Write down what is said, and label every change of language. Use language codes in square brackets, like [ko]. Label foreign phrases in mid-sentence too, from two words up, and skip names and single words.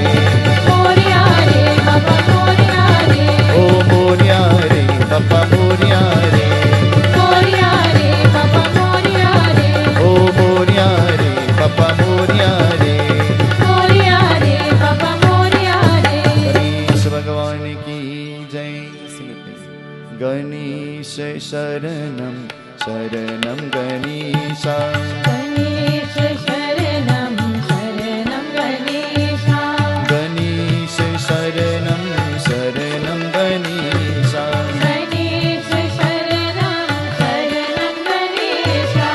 [mr] मोरया रे, बाबा मोरया रे. ओ मोरया रे, बाप्पा मोरया रे, मोरया रे, बाबा मोरया रे. ओ मोरया रे, बाप्पा मोरया रे. मोरया रे, बाबा मोरया रे. [hi] गणेश भगवान की जय। [sa] गणेश शरणम शरणम गणेशा, गणेश शरणं शरणं गणेशा. गणेश शरणम शरणम गणेशा, गणेश शरणं शरणं गणेशा.